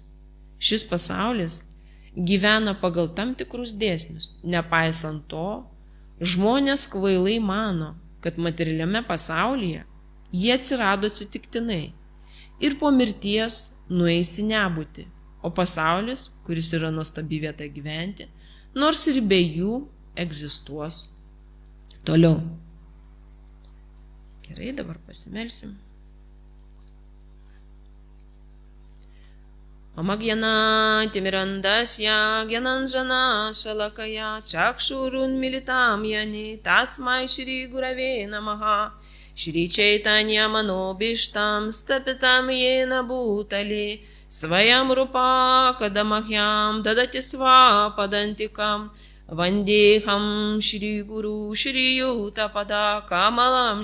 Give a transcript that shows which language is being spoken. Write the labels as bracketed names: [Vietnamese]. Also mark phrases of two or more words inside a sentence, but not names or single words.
[Lithuanian] Šis pasaulis gyvena pagal tam tikrus dėsnius, nepaisant to, žmonės kvailai mano, kad materialiame pasaulyje jie atsirado atsitiktinai ir po mirties nueis į nebūtį, o pasaulis, kuris yra nuostabi vieta gyventi, nors ir be jų egzistuos toliau. Gerai, dabar pasimelsim. [Sanskrit] अमज्ञान तिमिरान्धस्य ज्ञानाञ्जन शलाकया चक्षुरुन् मिलितं यानि तस्मै श्री गुरवे नमः श्री चैतन्य मनोभिष्टं स्थापितं येन भूतले स्वयं रूप कदमह्यं ददाति स्वपदान्तिकम् वन्देहं श्री गुरु श्री युतपद कमलम्